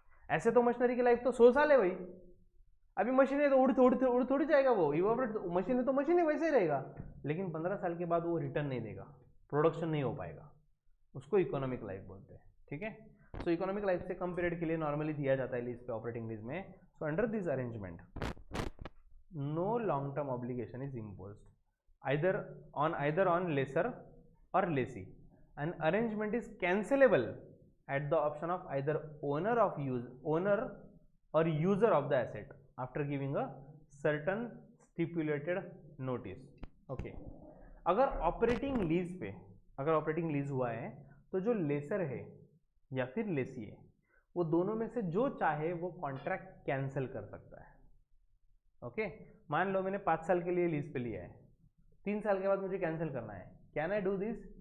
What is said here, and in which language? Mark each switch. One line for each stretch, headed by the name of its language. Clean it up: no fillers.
Hindi: ऐसे तो मशीनरी की लाइफ तो 100 साल है भाई. अभी मशीन है तो उड़ थोड़ी जाएगा वो, मशीन है तो मशीन है वैसे ही रहेगा, लेकिन 15 साल के बाद वो रिटर्न नहीं देगा, प्रोडक्शन नहीं हो पाएगा, उसको इकोनॉमिक लाइफ बोलते हैं. ठीक है. सो इकोनॉमिक लाइफ से कम पीरियड के लिए नॉर्मली दिया जाता है लीज पे, ऑपरेटिंग लीज में.
English: So under this arrangement no long term obligation is imposed either on lessor or lessee. An arrangement is cancelable at the option of either owner or user of the asset after giving a certain stipulated notice.
Hindi: Okay, अगर operating lease हुआ है तो जो laser है या फिर लेसी है, वो दोनों में से जो चाहे वो कॉन्ट्रैक्ट कैंसिल कर सकता है. ओके, मान लो मैंने 5 साल के लिए लीज पे लिया है, 3 साल के बाद मुझे कैंसिल करना है.
English: Can I do this?